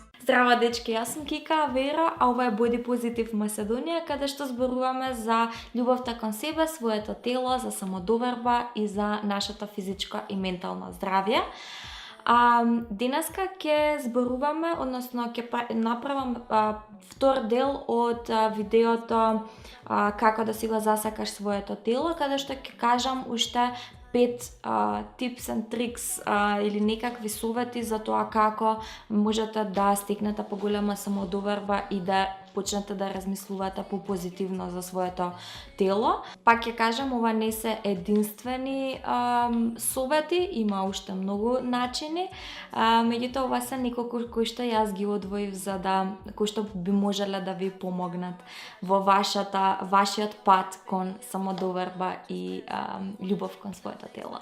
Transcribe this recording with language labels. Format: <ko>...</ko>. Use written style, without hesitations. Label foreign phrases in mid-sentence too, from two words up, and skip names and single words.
<mk>Здраво, дечки, јас сум Кика Вера, а ова е Body Positive Македонија, каде што зборуваме за љубовта кон себе, своето тело, за самодоверба и за нашата физичко и ментално здравје. Денеска ќе зборуваме, односно ќе направам втор дел од видеото како да си го засакаш своето тело, каде што ќе кажам уште 5</mk> <en>tips and tricks</en> <mk>или некакви совети за тоа како можете да стекнете поголема самодоверба и да почнете да размислувате попозитивно за своето тело. Пак ќе кажам, ова не се единствени совети, има уште многу начини, меѓутоа ова се неколку кои што јас ги одвоив за да кои што би можеле да ви помогнат во вашиот пат кон самодоверба и љубов кон своето тело.</mk>